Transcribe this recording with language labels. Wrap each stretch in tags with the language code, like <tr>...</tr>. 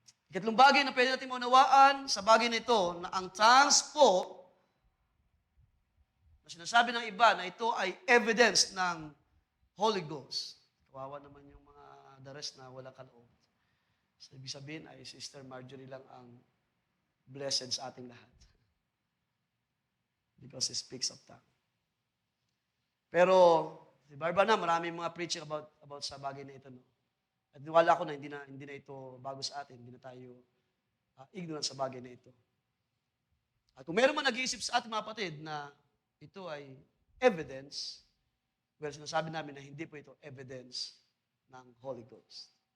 <tl>Ikatlong bagay na pwede natin maunawaan sa bagay na ito, na ang tongues po, na sinasabi ng iba na ito ay evidence ng Holy Ghost. Kawawa naman yung mga the rest na wala kaloob. So ibig sabihin ay Sister Marjorie lang ang blessed sa ating lahat.</tl> <en>Because he speaks of tongue. Pero</en> <tl>Si Barbara na, maraming mga preaching about sa bagay na ito. No? At niwala ko na hindi na ito bago sa atin. Hindi na tayo ignorant sa bagay na ito. At kung meron man nag-iisip sa ating mga kapatid na ito ay evidence, well, sinasabi namin na hindi po ito evidence ng Holy Ghost.</tl>